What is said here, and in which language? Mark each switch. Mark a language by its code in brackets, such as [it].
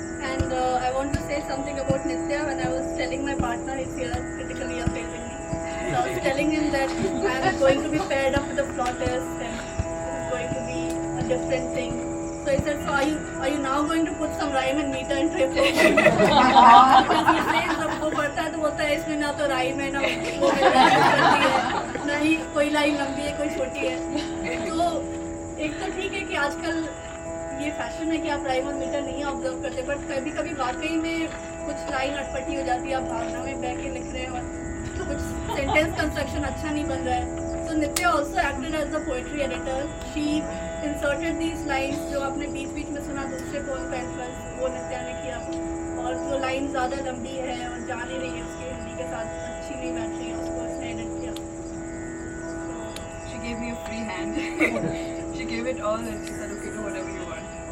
[en] And I want to say something about Nitya. When I was telling my partner, he's here critically appraising me. So I was telling him that I'm going to be paired up with a flautist and it's going to be a different thing. So he said, so are you now going to put some rhyme and meter into your program? Because he says जब वो पढ़ता है तो बोलता है इसमें ना तो rhyme है ना वो है ना ही कोई लाइन लंबी है कोई छोटी है। [hi] तो एक तो ठीक है कि आजकल ये फैशन है कि आप राइम और मीटर नहीं ऑब्जर्व करते, बट कभी कभी वाकई में कुछ लाइन अटपटी हो जाती है, आप भावना में बह के लिख रहे हैं और कुछ सेंटेंस कंस्ट्रक्शन अच्छा नहीं बन रहा है। [en] So Nitya also acted as the poetry editor. She inserted these lines [hi] जो आपने बीच बीच में सुना दूसरे पोएम का इन्फ्लुएंस वो नित्या ने किया, और जो लाइन ज़्यादा लंबी है और जा नहीं रही है उसके हिंदी के साथ अच्छी नहीं बैठ रही है, उसको उसने एडिट किया। [en] She gave me a free hand. She gave it all and she said, okay, do whatever you want.